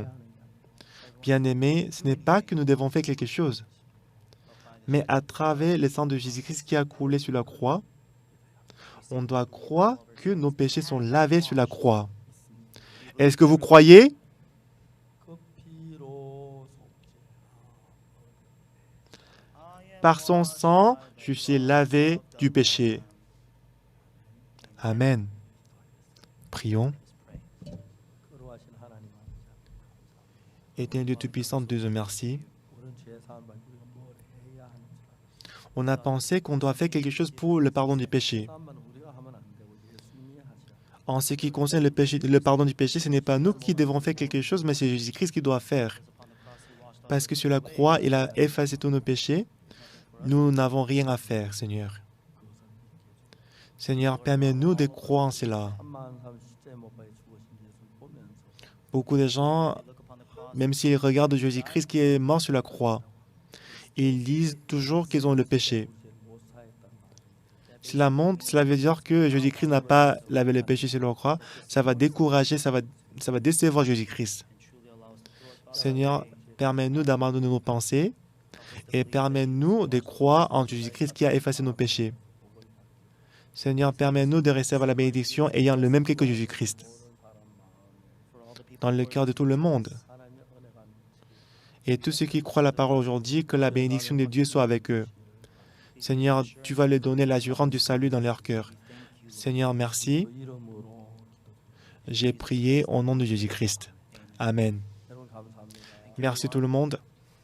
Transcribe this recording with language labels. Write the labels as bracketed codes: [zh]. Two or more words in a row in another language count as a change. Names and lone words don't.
[fr] Bien-aimés, ce n'est pas que nous devons faire quelque chose, mais à travers le sang de Jésus-Christ qui a coulé sur la croix, on doit croire que nos péchés sont lavés sur la croix. Est-ce que vous croyez? Par son sang, je suis lavé du péché. Amen. Prions. [ko] 거룩하신 하나님 아버지, [fr] Éternel Dieu Tout-Puissant, Dieu de merci. [ko] 우리는 죄 사함 받고 우리가 뭘 해야 하는지 [fr] On a pensé qu'on doit faire quelque chose pour le pardon du péché. [ko] 사함만 우리가 하면 안 되고 예수님이 하셔야 [fr] En ce qui concerne le péché, le pardon du péché, ce n'est pas nous qui devons faire quelque chose, mais c'est Jésus-Christ qui doit faire. Parce que sur la croix, il a effacé tous nos péchés. Nous n'avons rien à faire, Seigneur. Seigneur, permets-nous de croire en cela. [ko] 한마음 삼 십자에 못 박혀 죽으신 예수를 보면서 [fr] Beaucoup de gens, même s'ils regardent Jésus-Christ qui est mort sur la croix, ils disent toujours qu'ils ont le péché. [ko] 죄를 못 사했단 말이에요. [fr] Cela veut dire que Jésus-Christ n'a pas lavé le péché sur la croix. Ça va décourager, ça va décevoir Jésus-Christ. Seigneur, permets-nous d'abandonner nos pensées et permets-nous de croire en Jésus-Christ qui a effacé nos péchés. Seigneur, permets-nous de recevoir la bénédiction ayant le même cœur que Jésus-Christ dans le cœur de tout le monde. [ko] 하나님의 은혜가 [fr] Et tous ceux qui croient la parole aujourd'hui, que la bénédiction de Dieu soit avec eux. Seigneur, tu vas leur donner l'assurance du salut dans leur cœur. Seigneur, merci. [ko] 그 이름으로 [fr] J'ai prié au nom de Jésus-Christ. Amen. [ko] 여러분 감사합니다. [fr] Merci tout le monde.